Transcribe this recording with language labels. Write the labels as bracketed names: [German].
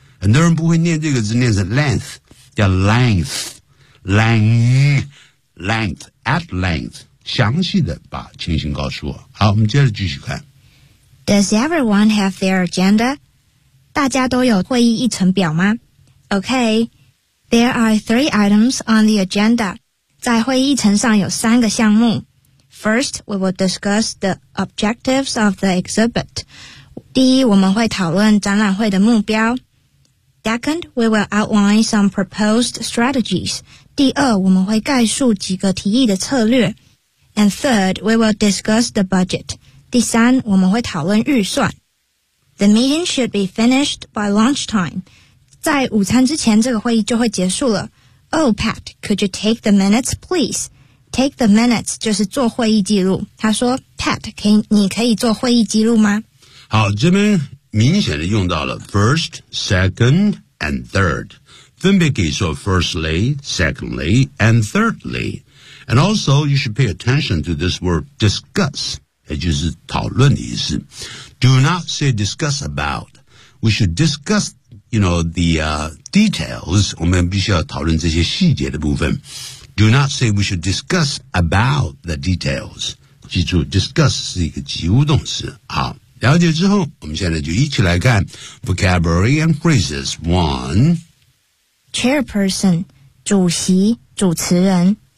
[Chinese] 很多人不会念这个字，念成 length， 叫 length， length， at length， 详细的把情形告诉我。好，我们接着继续看。 [English] Does everyone have their agenda? [Chinese] 大家都有会议议程表吗？ [English] Okay, there are three items on the agenda. [Chinese] 在会议议程上有三个项目。 [English] First, we will discuss the objectives of the exhibit. [Chinese] 第一，我们会讨论展览会的目标。 [English] Second, we will outline some proposed strategies. [Chinese] 第二，我们会概述几个提议的策略。 [English] And third, we will discuss the budget. 第三，我们会讨论预算。 The meeting should be finished by lunchtime. [Chinese] 在午餐之前，这个会议就会结束了。 [English] Oh, Pat, could you take the minutes, please? [Chinese] Take the minutes 就是做会议记录。他说 ,Pat, 你可以做会议记录吗？好，这边明显的用到了 first, second, and third. 分别可以说 firstly, secondly, and thirdly. [English] And also, you should pay attention to this word discuss, 也就是讨论的意思。 Do not say discuss about. We should discuss, you know, the, details. [Chinese] 我们必须要讨论这些细节的部分。 [English] Do not say we should discuss about the details. [Chinese] 记住 discuss 是一个及物动词。好。了解之后，我们现在就一起来看 vocabulary and phrases. One, chairperson, 主席、主持人。